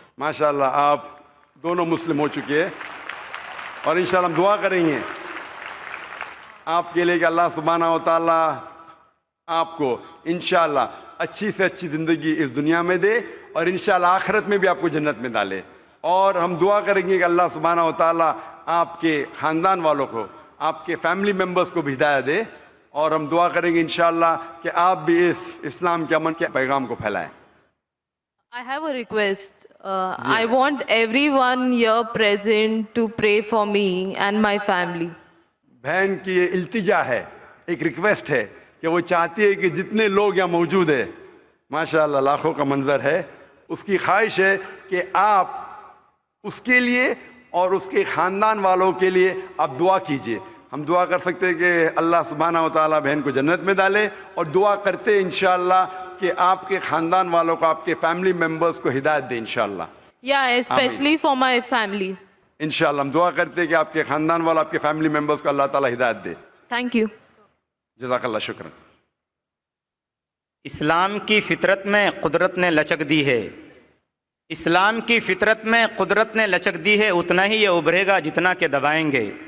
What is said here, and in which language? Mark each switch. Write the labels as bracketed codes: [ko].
[ur] ماشاءاللہ آپ دونوں مسلم ہو چکے ہیں اور انشاءاللہ ہم دعا کریں گے آپ کے لیے کہ اللہ سبحانہ و تعالیٰ آپ کو انشاءاللہ اچھی سے اچھی زندگی اس دنیا میں دے اور انشاءاللہ آخرت میں بھی آپ کو جنت میں ڈالے. اور ہم دعا کریں گے کہ اللہ سبحانہ و تعالیٰ آپ کے خاندان والوں کو، آپ کے فیملی ممبرز کو بھی ہدایت دے. اور ہم دعا کریں گے انشاءاللہ کہ آپ بھی اس اسلام کے امن کے پیغام کو پھیلائیں. [en] I have a request. I want everyone here present to pray for me and my family. [ur] بہن کی یہ التجا ہے، ایک ریکویسٹ ہے کہ وہ چاہتی ہے کہ جتنے لوگ یہاں موجود ہیں، ماشاءاللہ لاکھوں کا منظر ہے، اس کی خواہش ہے کہ آپ اس کے لیے اور اس کے خاندان والوں کے لیے آپ دعا کیجئے. ہم دعا کر سکتے ہیں کہ اللہ سبحانہ و تعالیٰ بہن کو جنت میں ڈالے اور دعا کرتے انشاءاللہ کہ آپ کے خاندان والوں کو، آپ کے فیملی ممبرز کو ہدایت دے انشاءاللہ. [en] Yeah, especially for my family. [ur] انشاءاللہ ہم دعا کرتے ہیں کہ آپ کے خاندان والوں، آپ کے فیملی ممبرز کو اللہ تعالیٰ ہدایت دے. [en] Thank you. [ar] جزاک اللہ شکرا. [ur] اسلام کی فطرت میں قدرت نے لچک دی ہے. اسلام کی فطرت میں قدرت نے لچک دی ہے، اتنا ہی یہ ابھرے گا جتنا کہ دبائیں گے.